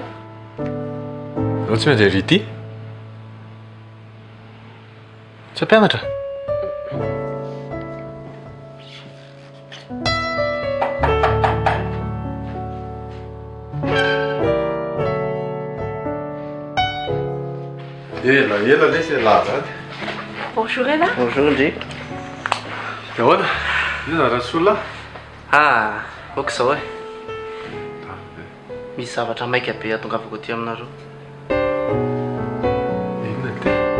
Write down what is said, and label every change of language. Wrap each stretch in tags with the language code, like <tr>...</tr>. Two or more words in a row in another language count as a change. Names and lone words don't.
<mg>Anao tsy maintsy rity? Tsy ampianatra? Ela lay</mg> <fr>c'est là</fr> <mg>zany.</mg> <fr>Bonjour Ella. Bonjour Ndry.</fr> <mg>Ahoana? Ina rahasolona? Ah, oka izao e. Misy zavatra maika be atongavako aty aminareo. Inona ty?</mg>